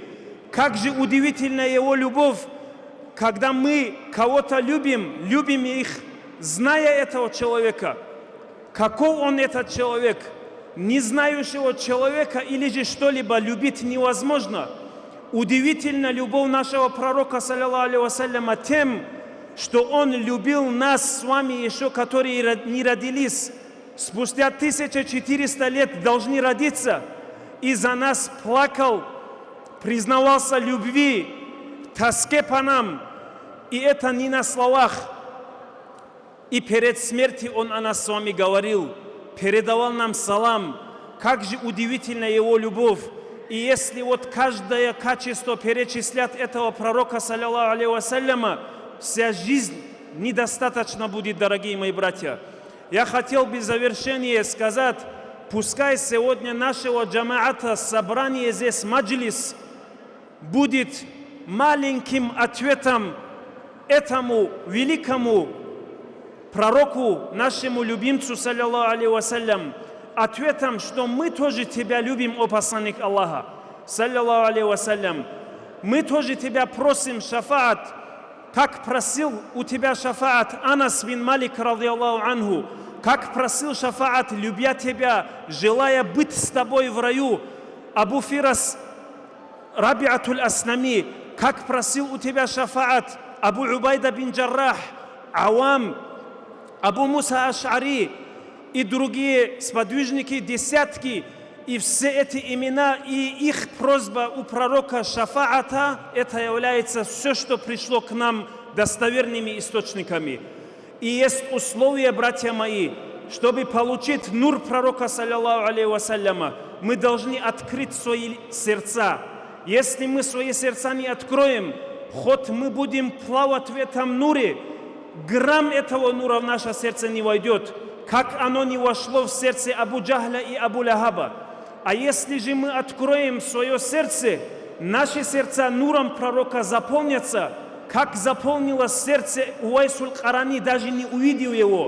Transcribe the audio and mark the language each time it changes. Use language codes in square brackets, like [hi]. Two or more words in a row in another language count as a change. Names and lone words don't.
[ru] Как же удивительна его любовь, когда мы кого-то любим их, зная этого человека. Каков он этот человек? Не знающего человека или же что-либо любить невозможно. Удивительна любовь нашего пророка, [ar] صلى الله عليه وسلم, [ru] тем, что он любил нас с вами еще, которые не родились. Спустя 1400 лет должны родиться. И за нас плакал, признавался любви, тоске по нам. И это не на словах. И перед смертью он о нас с вами говорил, передавал нам салам. Как же удивительна его любовь. И если вот каждое качество перечислять этого пророка, [ar] صلى الله عليه وسلم, [ru] вся жизнь недостаточно будет, дорогие мои братья. Я хотел бы в завершение сказать, пускай сегодня нашего джамаата, собрание здесь, маджлис, будет маленьким ответом этому великому пророку, нашему любимцу, [ar] صلى الله عليه وسلم, [ru] ответом, что мы тоже тебя любим, о посланник Аллаха, [ar] صلى الله عليه وسلم. [ru] Мы тоже тебя просим шафаат, как просил у тебя шафаат Анас бин Малик, [ar] رضي الله عنه, [ru] как просил шафаат, любя тебя, желая быть с тобой в раю, Абу Фирас Рабиатуль Аслами, как просил у тебя шафаат Абу Убайда бин Джаррах, Авам, Абу Муса Аш'ари и другие сподвижники, десятки, и все эти имена и их просьба у пророка шафаата, это является все, что пришло к нам достоверными источниками. И есть условия, братья мои, чтобы получить нур пророка, [ar] صلى الله عليه وسلم, [ru] мы должны открыть свои сердца. Если мы свои сердца не откроем, хоть мы будем плавать в этом нуре, грамм этого нура в наше сердце не войдет, как оно не вошло в сердце Абу Джахля и Абу Лахаба. А если же мы откроем свое сердце, наши сердца нуром пророка заполнятся, как заполнилось сердце Уайсуль Карани, даже не увидел его.